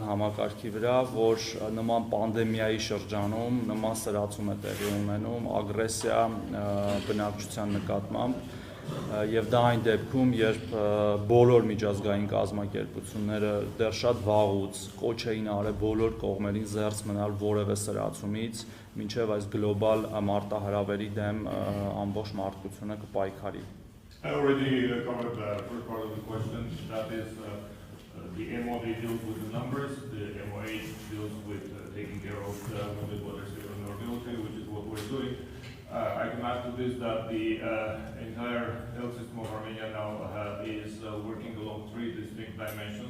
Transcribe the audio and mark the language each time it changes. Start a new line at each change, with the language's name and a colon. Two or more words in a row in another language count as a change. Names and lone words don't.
Armenian: համակարգի վրա, որ նման պանդեմիայի շրջանում նման սրացում է տեղի ունենում, ագրեսիա բնակչության նկատմամբ եւ դա այն դեպքում, երբ բոլոր միջազգային կազմակերպությունները դեռ շատ վաղուց կոչ էին արել բոլոր կողմերին զերծ մնալ որևէ սրացումից, մինչեւ այս գլոբալ մարտահրավերի դեմ ամբողջ մարդկությունը կպայքարի։
English: I already covered the first part of the question, that is the MOD deals with the numbers, the MOH deals with taking care of the wounded water vulnerability, which is what we're doing. I can add to this that the entire health system of Armenia now is working along three distinct dimensions.